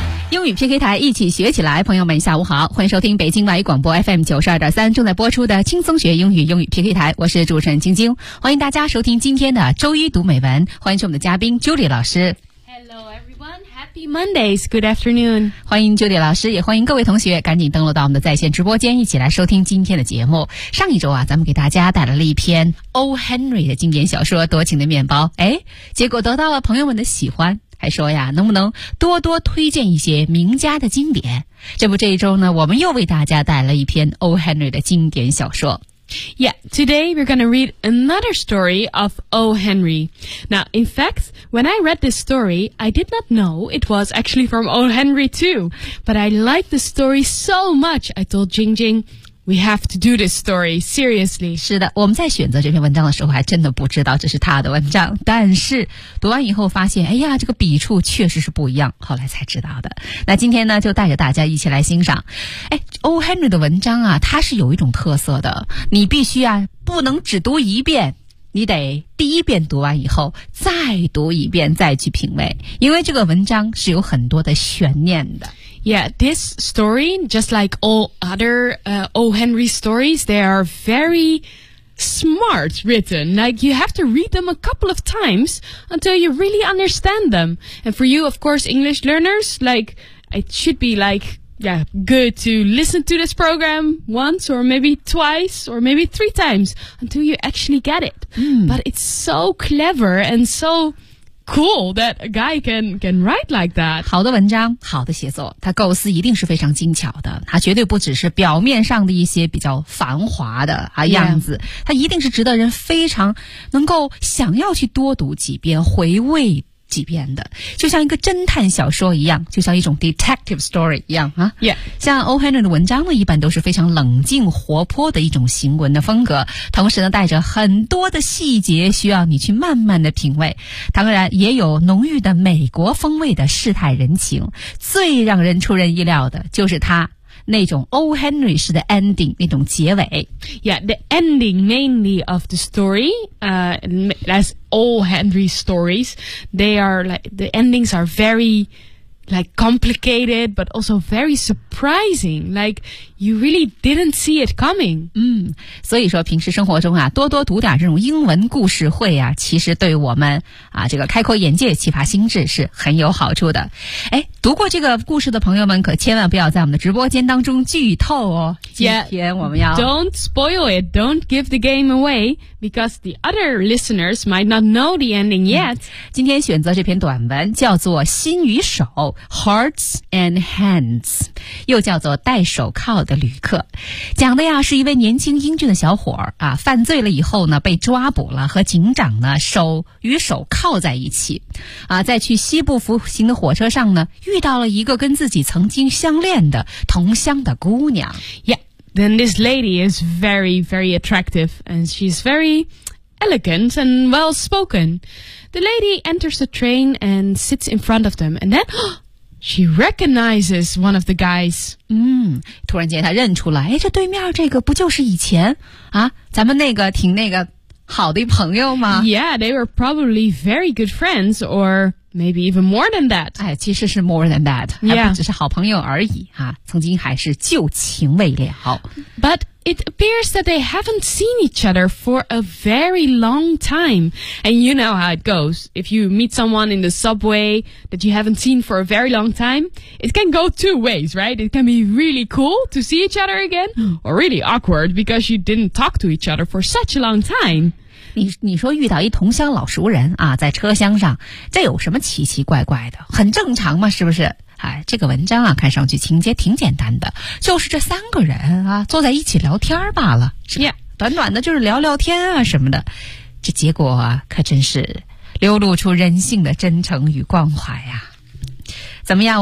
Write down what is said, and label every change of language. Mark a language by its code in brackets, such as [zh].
[zh] 英语 PK 台，一起学起来。朋友们下午好，欢迎收听北京外语广播 FM92.3 正在播出的轻松学英语，英语 PK 台，我是主持人晶晶，欢迎大家收听今天的周一读美文，欢迎我们的嘉宾 Julie 老师。 [en] Hello everyone, Happy Mondays, good afternoon. [zh] 欢迎 Julie 老师，也欢迎各位同学赶紧登录到我们的在线直播间，一起来收听今天的节目。上一周啊，咱们给大家带来了一篇 O. Henry 的经典小说《多情的面包》，哎，结果得到了朋友们的喜欢，还说呀，能不能多多推荐一些名家的经典。这不，这一周呢，我们又为大家带了一篇 O. Henry 的经典小说。 [en] Yeah, today we're going to read another story of O. Henry. Now, in fact, when I read this story, I did not know it was actually from O. Henry too. But I liked the story so much, I told Jing Jing. We have to do this story, seriously. [zh] 是的，我们在选择这篇文章的时候还真的不知道这是他的文章，但是读完以后发现，哎呀，这个笔触确实是不一样，后来才知道的。那今天呢，就带着大家一起来欣赏。哎， O. Henry 的文章啊，它是有一种特色的，你必须啊，不能只读一遍，你得第一遍读完以后再读一遍再去品味，因为这个文章是有很多的悬念的。 [en] Yeah, this story, just like all other, O. Henry stories, they are very smart written. Like, you have to read them a couple of times until you really understand them. And for you, of course, English learners, like, it should be like... Yeah, good to listen to this program once or maybe twice or maybe three times until you actually get it. But it's so clever and so cool that a guy can write like that. [zh] 好的文章，好的写作，他构思一定是非常精巧的，他绝对不只是表面上的一些比较繁华的样子，他一定是值得人非常能够想要去多读几遍，回味几遍的，就像一个侦探小说一样，就像一种 [en] detective story [zh] 一样啊。 [en] Yeah. [zh] 像 O. Henry 的文章呢，一般都是非常冷静活泼的一种行文的风格，同时呢，带着很多的细节需要你去慢慢的品味，当然也有浓郁的美国风味的世态人情。最让人出人意料的就是他那种 O. Henry 式的 ending， 那种结尾。 [en] Yeah, the ending mainly of the story, as all Henry stories, they are like, the endings are very, like, complicated, but also very surprising. Like, you really didn't see it coming. [zh] 嗯，所以说平时生活中啊，多多读点这种英文故事会啊，其实对我们啊，这个开阔眼界、启发心智是很有好处的。哎，读过这个故事的朋友们可千万不要在我们的直播间当中剧透哦。 [en] Yeah, [zh] 今天我们要 [en] Don't spoil it, don't give the game away, because the other listeners might not know the ending yet. [zh] 今天选择这篇短文叫做心与手 Hearts and Hands， 又叫做戴手铐的旅客。讲的呀是一位年轻英俊的小伙儿啊，犯罪了以后呢被抓捕了，和警长呢手与手铐在一起啊，在去西部服刑的火车上呢遇到了一个跟自己曾经相恋的同乡的姑娘。 [en] Yeah, then this lady is very, very attractive, and she's very elegant and well-spoken. The lady enters the train and sits in front of them, and then She recognizes one of the guys. [zh] 突然间她认出来，这对面这个不就是以前啊，咱们那个挺那个好的朋友吗？ [en] Yeah, they were probably very good friends or maybe even more than that. [zh] 哎，其实是 [en] more than that. Yeah. [zh] 还不只是好朋友而已啊，曾经还是旧情未了。 [en] But it appears that they haven't seen each other for a very long time. And you know how it goes. If you meet someone in the subway that you haven't seen for a very long time, it can go two ways, right? It can be really cool to see each other again, or really awkward because you didn't talk to each other for such a long time. [zh] 你说遇到一同乡老熟人啊，在车厢上，这有什么奇奇怪怪的？很正常嘛，是不是？哎，这个文章啊，看上去情节挺简单的，就是这三个人啊，坐在一起聊天罢了，是吧？ [en] Yeah. [zh] 短短的，就是聊聊天啊什么的，这结果啊，可真是流露出人性的真诚与关怀啊。怎么样？